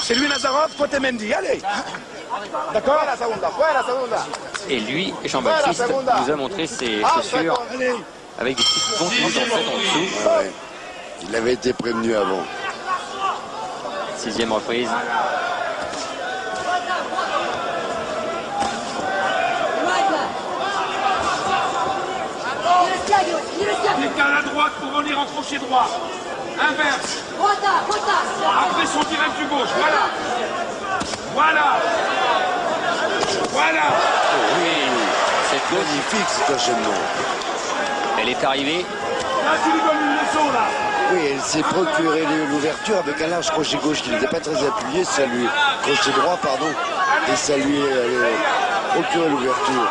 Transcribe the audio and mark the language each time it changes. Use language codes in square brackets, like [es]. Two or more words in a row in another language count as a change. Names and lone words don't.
[fr] C'est lui Nazarov, toi t'es Mendy. Allez. D'accord. et lui, Jean-Baptiste, nous a montré ses chaussures Allez. avec des petites pontouses en fait en dessous. Ouais. Il avait été prévenu avant. 6e reprise. [ru] Не растягивайся, не растягивайся. [fr] Décale à droite pour venir en crochet droit. Inverse. [ru] Вот так, вот так. [fr] Après son direct du gauche. Voilà. Voilà. Voilà. Oui, cette gauche, Magnifique cet enchaînement. elle est arrivée. Là, tu lui donnes une leçon, là. Oui, elle s'est procuré l'ouverture avec un large crochet gauche qui n'était pas très appuyé, crochet droit, pardon, et ça lui a procuré l'ouverture.